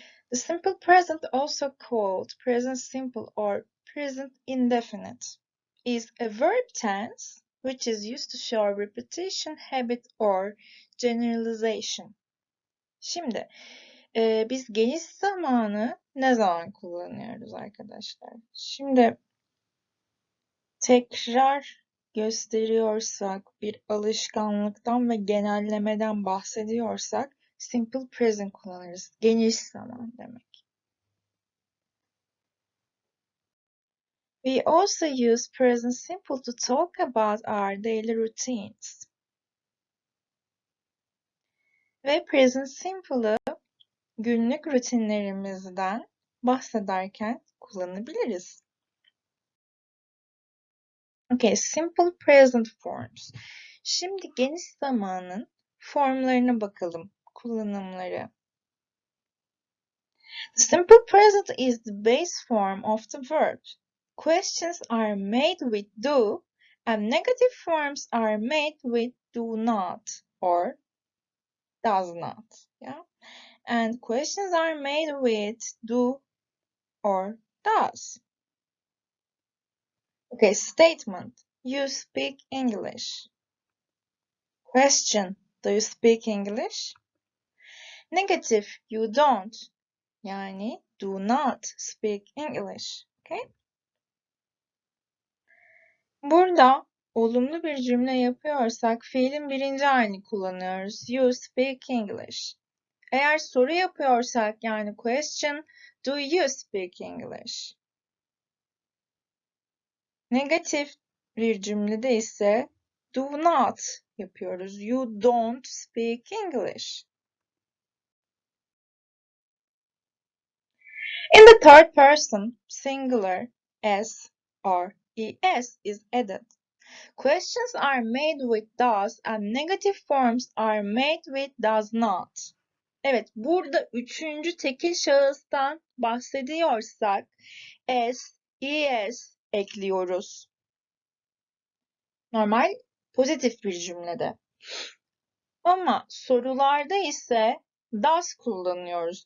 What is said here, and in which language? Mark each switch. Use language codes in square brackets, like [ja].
[en] The simple present, also called present simple or present indefinite, is a verb tense which is used to show repetition, habit or generalization. [tr] Şimdi biz geniş zamanı ne zaman kullanıyoruz arkadaşlar? Şimdi tekrar gösteriyorsak, bir alışkanlıktan ve genellemeden bahsediyorsak simple present kullanırız. Geniş zaman demek. [en] We also use present simple to talk about our daily routines. [tr] Ve present simple'ı günlük rutinlerimizden bahsederken kullanabiliriz. [en] Okay, simple present forms. [tr] Şimdi geniş zamanın formlarına bakalım, kullanımları. [en] The simple present is the base form of the verb. Questions are made with do and negative forms are made with do not or does not. Yeah? And questions are made with do or does. Okay, statement. You speak English. Question. Do you speak English? Negative. You don't. Yani do not speak English. Okay? [tr] Burada olumlu bir cümle yapıyorsak fiilin birinci halini kullanıyoruz. [en] You speak English. [tr] Eğer soru yapıyorsak yani [en] question, do you speak English? [tr] Negatif bir cümlede ise do not yapıyoruz. [en] You don't speak English. In the third person, singular, s or es is added. Questions are made with does and negative forms are made with does not. [tr] Evet, burada üçüncü tekil şahıstan bahsediyorsak es, es ekliyoruz. Normal pozitif bir cümlede. Ama sorularda ise does kullanıyoruz.